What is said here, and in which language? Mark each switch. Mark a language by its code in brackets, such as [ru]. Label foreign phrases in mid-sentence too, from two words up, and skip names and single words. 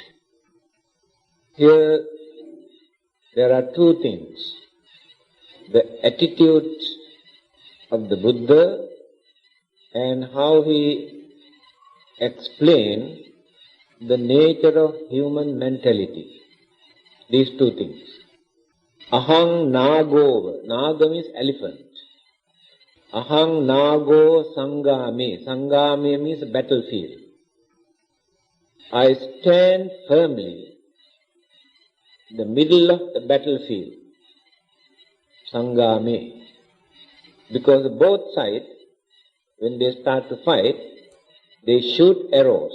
[en] Here there are two things: the attitude of the Buddha and how he explained the nature of human mentality. These two things. [pi] Ahang nagova. [en] Naga means elephant. [pi] Ahang nago sangame. [en] Sangame means battlefield. I stand firmly in the middle of the battlefield. Sangame. Because both sides, when they start to fight, they shoot arrows.